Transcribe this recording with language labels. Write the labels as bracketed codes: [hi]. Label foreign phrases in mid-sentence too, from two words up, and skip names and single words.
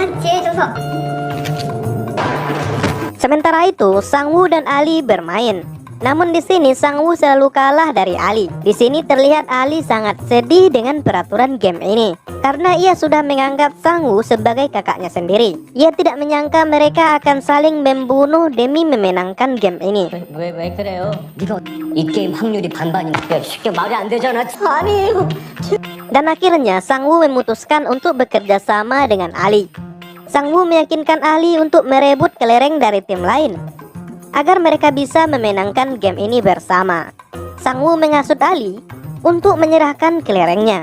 [id] Sementara itu, Sang-woo dan Ali bermain. Namun di sini Sang Woo selalu kalah dari Ali. Di sini terlihat Ali sangat sedih dengan peraturan game ini karena ia sudah menganggap Sang Woo sebagai kakaknya sendiri. Ia tidak menyangka mereka akan saling membunuh demi memenangkan game ini. [ko] 왜 그래요? 이거 이 게임 확률이 반반이니까 쉽게 말이 안 되잖아. 아니. [id] Dan akhirnya Sang Woo memutuskan untuk bekerja sama dengan Ali. Sang Woo meyakinkan Ali untuk merebut kelereng dari tim lain agar mereka bisa memenangkan game ini bersama. Sang Woo menghasut Ali untuk menyerahkan kelerengnya.